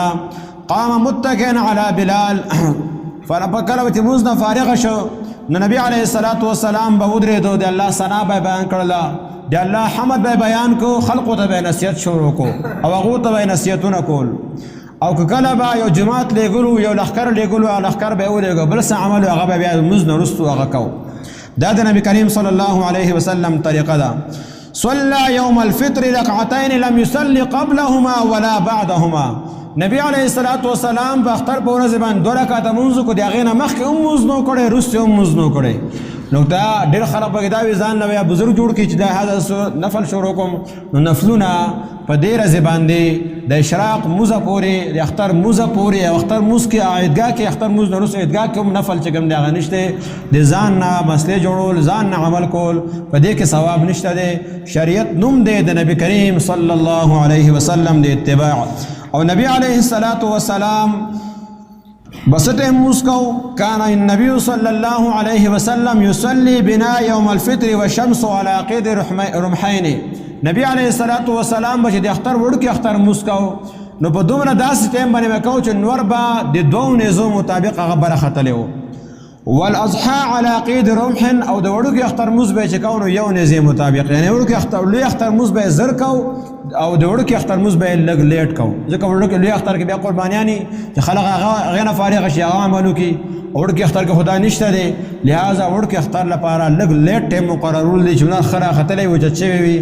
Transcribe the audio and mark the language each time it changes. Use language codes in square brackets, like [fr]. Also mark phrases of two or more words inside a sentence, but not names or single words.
[ar] قام متکئا علی بلال [ps] کله چې مونځ نه فارغه شو نو نبی [ar] علیه الصلاة والسلام [ps] به ودرېدو، د الله ثنا به یې بیان کړله، د الله حمد به یې بیان کو، خلقو ته به یې نصیحت شروع کو او هغو ته به یې نصیحتونه کول. او که کله به یو جماعت لیږلو یو لښکر لیږلو او لښکر به یې ولېږو بل څه عمل هغه به بیا لمونځ نه وروستو هغه کو. دا د نبی کریم [ar] صلی الله علیه وسلم [ps] طریقه ده. [ar] صلى يوم الفطر ركعتين لم يصلي قبلهما ولا بعدهما. [ps] نبی [ar] علیہ الصلوۃ والسلام [ps] په اختر په ورځ باندې 2 رکعاته مونځ کو دی، هغې نه مخکې هم مونځ نه کړی وروسته هم مونځ نه کړی. نو دا ډېر خلک پکې دا وي ځان نه بیا بزرګ جوړ کړي چې دا هذا نفل شروع کوم. نو نفلونه په دې ورځې باندې د اشراق مونځه پورې د اختر مونځه پورې او اختر مونځ کې عیدګاه کې اختر مونځ نه وروسته عیدګاه کې هم نفل چې کوم دی هغه نشته. د ځان نه مسلې جوړول ځان نه عمل کول په دې کې ثواب نشته دی. شریعت نوم دی د نبی کریم [ar] صلی الله علیه وسلم [ps] د اتباع. او نبی علیہ السلام بسط موسکو [ar] کان النبی صلی اللہ علیہ وسلم یصلی بنا یوم الفطر والشمس على قید رمحین. [ps] نبی [ar] علیہ السلام [ps] بچ دی اختر وڑکی اختر موسکو نو په دومره داسې ټیم باندې وکاو چې نور به د دوو نیزو مطابق هغه بره ختلی و. [ar] والاضحى على قید رمح [ps] او د وړوکي اختر موز به چې کو نو یو نیزې مطابق، یعنی لوی اختر موز به زر کو او د وړوکي اختر موز به لږ لیټ کو، ځکه وړوکي لوی اختر کې بیا قربانیانې چې خلک هغه نه فارغ شي هغه عملو کې، وړوکي اختر کې خدا نشته دی، لہذا وړوکي اختر لپاره لږ لیټ ټیم مقررول دی چې نور ښه راختلی وي چې شوی وي.